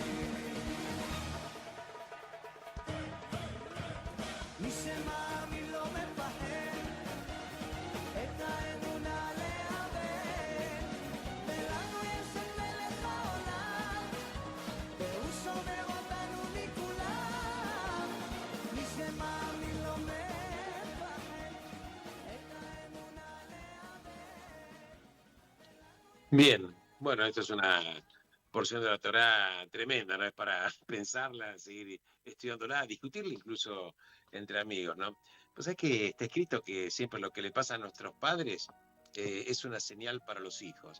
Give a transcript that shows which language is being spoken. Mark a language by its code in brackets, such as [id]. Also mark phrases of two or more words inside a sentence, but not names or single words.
[he] מי שמאמין לא מפחד, את האמונה לאבד. ולנו יש את מלך העולם, והוא שומר אותנו מכולם. מי שמאמין לא מפחד, את האמונה לאבד. [es] Bien, bueno, esto es una porción de la Torá tremenda, ¿no? Es para pensarla, seguir estudiándola, discutirla incluso entre amigos, ¿no? Pues es que está escrito que siempre lo que le pasa a nuestros padres es una señal para los hijos.